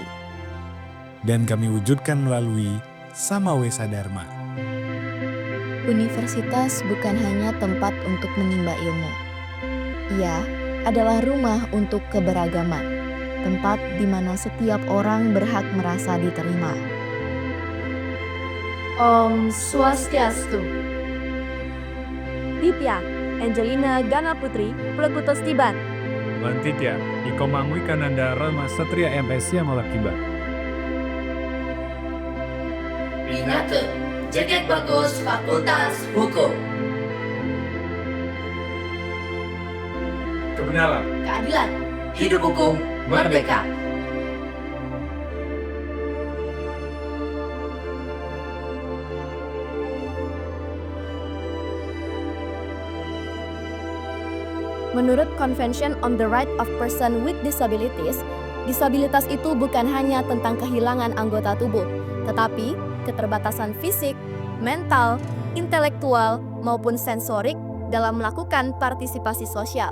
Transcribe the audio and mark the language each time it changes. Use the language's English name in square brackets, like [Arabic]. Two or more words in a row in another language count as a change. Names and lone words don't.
[Indonesian] Dan kami wujudkan melalui Samawesa Dharma. Universitas bukan hanya tempat untuk menimba ilmu. Ia adalah rumah untuk keberagaman, tempat di mana setiap orang berhak merasa diterima. [Balinese] Om Swastiastu. [Indonesian] Ditya, Angelina Gana Putri, Plekutos Tiban. Lantitya, Iko Mangwi Kananda Rama Satria MS Yamalakiba. Pinake, Jaket Bagus Fakultas Hukum. Kebenaran, Keadilan, hidup hukum, merdeka. Menurut Convention on the Right of Person with Disabilities, disabilitas itu bukan hanya tentang kehilangan anggota tubuh, tetapi keterbatasan fisik, mental, intelektual, maupun sensorik dalam melakukan partisipasi sosial.